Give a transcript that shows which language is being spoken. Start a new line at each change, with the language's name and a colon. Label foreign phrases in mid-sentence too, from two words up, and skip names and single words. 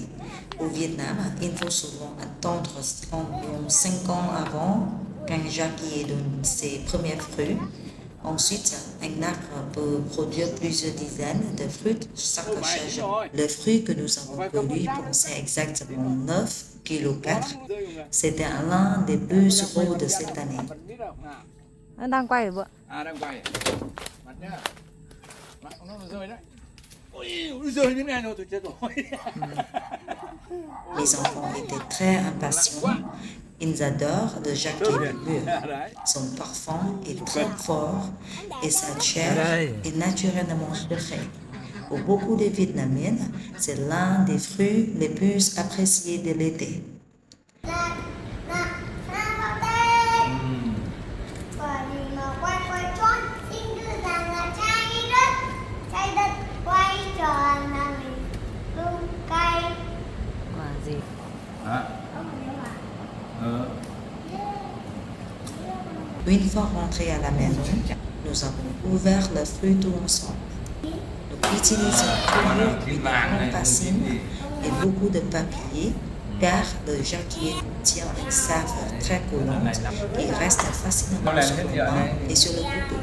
French: Au Vietnam, il faut souvent attendre environ 5 ans avant qu'un jacquier donne ses premiers fruits. Ensuite, un arbre peut produire plusieurs dizaines de fruits chaque saison. Le fruit que nous avons cueilli pesait exactement 9,4 kg. C'était l'un des plus gros de cette année.
Vietnamese: Nó đang quay rồi vợ. Đang quay. Mặt nhá. Mặt nó rơi đấy. Ôi, rơi như này rồi tôi chết rồi.
French: Les enfants étaient très impatients. Ils adorent le jacquier mûr. Son parfum est très fort et sa chair est naturellement sucrée. Pour beaucoup de Vietnamiens, c'est l'un des fruits les plus appréciés de l'été.
Vietnamese: Quả gì?
French: Une fois rentrés à la maison, nous avons ouvert le fruit tout ensemble. Nous utilisons toujours une grande bassine et beaucoup de papier car le jacquier contient une saveur très collante qui reste facilement sur le pain et sur le couteau.